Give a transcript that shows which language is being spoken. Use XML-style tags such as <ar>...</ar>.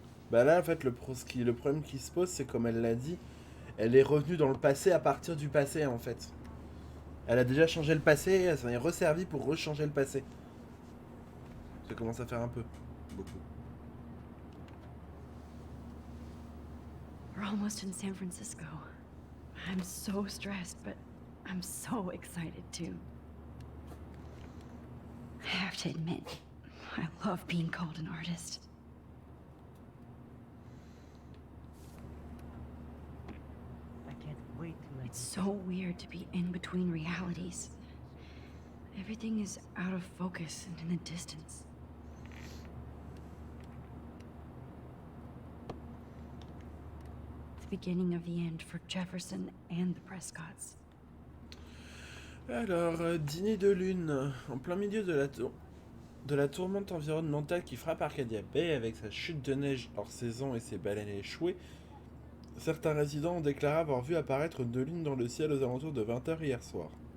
<fr>Bah là, en fait, le problème qui se pose, c'est comme elle l'a dit, elle est revenue dans le passé à partir du passé, en fait. Elle a déjà changé le passé, elle s'en est resservie pour rechanger le passé. Ça commence à faire un peu. Beaucoup.</fr> <en>We're almost in San Francisco. I'm so stressed, but I'm so excited too. I have to admit, I love being called an artist. I can't wait to let It's so weird to be in between realities. Everything is out of focus and in the distance. The beginning of the end for Jefferson and the Prescotts.</en> <fr>Alors, dîner de lune, en plein milieu de la tourmente environnementale qui frappe Arcadia Bay avec sa chute de neige hors saison et ses baleines échouées, certains résidents ont déclaré avoir vu apparaître deux lunes dans le ciel aux alentours de 20 h hier soir.</fr>